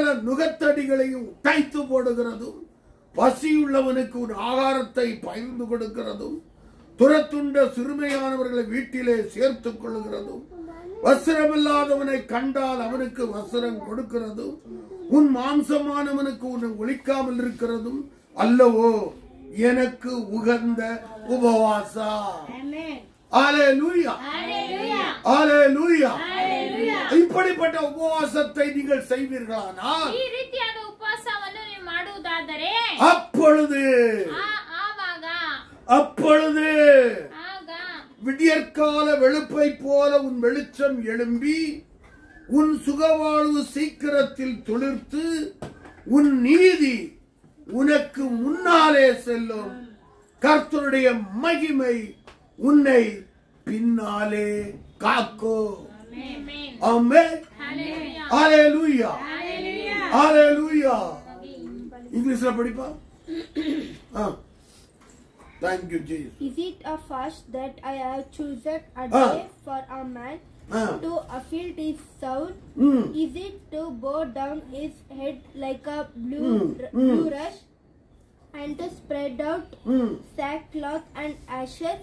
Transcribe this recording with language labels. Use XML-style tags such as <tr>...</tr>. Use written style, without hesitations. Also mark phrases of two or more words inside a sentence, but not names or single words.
<ta>நுகத்தடிகளையும் உடைத்து போடுகிறதும் பசியுள்ளவனுக்கு ஒரு ஆகாரத்தை பகிர்ந்து கொடுக்கிறதும் துரத்துண்ட சிறுமையானவர்களை வீட்டிலே சேர்த்துக் கொள்ளுகிறதும் வஸ்திரமில்லாதவனை கண்டால் அவனுக்கு வஸ்திரம் கொடுக்கிறதும் உன் மாம்சமானவனுக்கு உன்னை ஒழிக்காமல் இருக்கிறதும் அல்லவோ எனக்கு உகந்த உபவாசா. ஹalleluya. ஹalleluya. இப்படிப்பட்ட உபவாசத்தை நீங்கள் செய்வீர்களானால்,</ta> <kn>ಈ ರೀತಿಯಾದ ಉಪವಾಸವನ್ನು ನೀವು ಮಾಡುವುದಾದರೆ</kn> <ta>அப்பொழுது விடியற்கால வெளுப்பை போல உன் வெளிச்சம் எழும்பி உன் சுகவாழ்வு சீக்கிரத்தில் துளிர்த்து உன் நீதி உனக்கு முன்னாலே செல்லும். கர்த்தருடைய மகிமை உன்னை பின்னாலே காக்கும். ஆமென். ஹalleluya. ஹalleluya. இங்கிலீஷ்ல படிப்பா.</ta> <en>Thank you, Jesus. Is it a fast that I have chosen a day for a man to afflict his soul? Is it to bow down his head like a blue rush and to spread out sackcloth and ashes?</en>